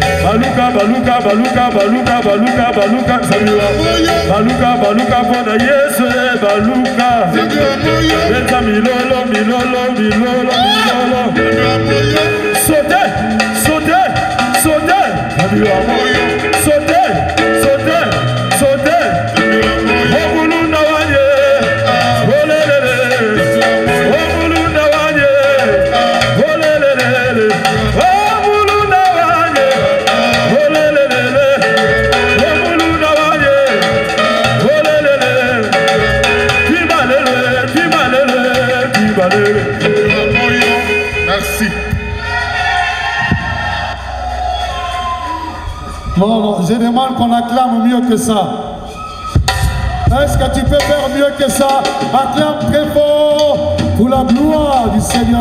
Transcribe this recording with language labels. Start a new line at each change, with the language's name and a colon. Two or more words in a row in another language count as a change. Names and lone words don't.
Lingala: Baluka, baluka, baluka, baluka, baluka, baluka, Samuwa. Baluka, baluka, pona Yesu, baluka. Beta milolo, milolo, milolo, milolo.
French: Sautez, sautez, sautez. Samuwa. Sautez, sautez, sautez.
Ganda: Obulunda wanye, olelele. Obulunda wanye, olelele. Obulunda wanye, olelele. Obulunda wanye, olelele. Tibalele, tibalele, tibalele.
French: Merci. Non, je demande qu'on acclame mieux que ça. Est-ce que tu peux faire mieux que ça? Acclame très fort pour la gloire du Seigneur.